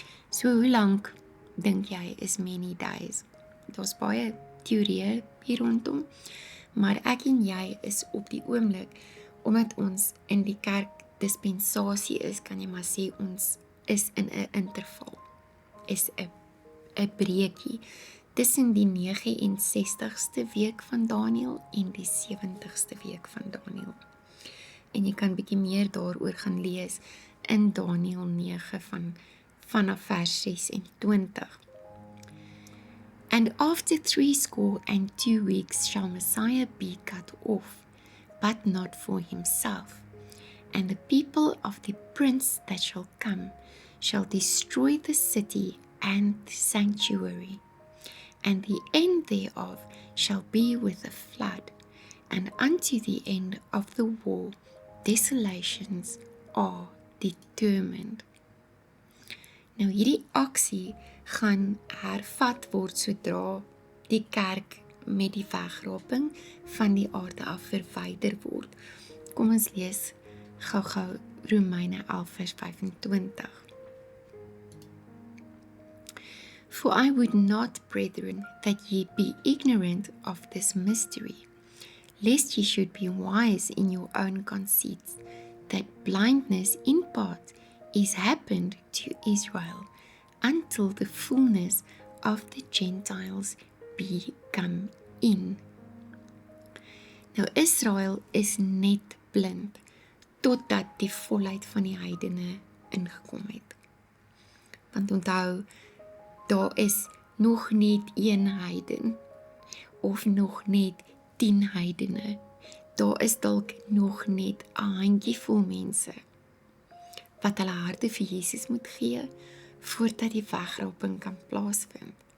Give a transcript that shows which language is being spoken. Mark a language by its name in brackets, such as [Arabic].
[Afrikaans] So hoe lank dink jy is [English] many days? [Afrikaans] Daar's baie teorieë hier rondom, maar ek en jy is op die oomblik, omdat ons in die kerk dispensasie is, kan jy maar sê ons is in 'n interval, is 'n breekie tussen die 69ste week van Daniël en die 70ste week van Daniël. En jy kan bietjie meer daaroor gaan lees in Daniël 9 vanaf vers 26. [English] And after 62 weeks shall Messiah be cut off, but not for himself. And the people of the prince that shall come shall destroy the city and the sanctuary. And the end thereof shall be with a flood, and unto the end of the war desolations are determined. [Afrikaans] Nou hierdie aksie gaan hervat word sodra die kerk met die wegraping van die aarde af verwyder word. Kom ons lees gou-gou Romeine 11 vers 25. [English] For I would not, brethren, that ye be ignorant of this mystery, lest ye should be wise in your own conceits, that blindness in part is happened to Israel, until the fullness of the Gentiles be come in. [Afrikaans] Nou Israel is net blind, totdat die volheid van die heidene ingekom het. Want onthou, daar is nog net een heiden, of nog net 10 heidene. Daar is dalk nog net 'n handjievol mense, wat hulle harte vir Jesus moet gee, voordat die wegraping kan plaasvind.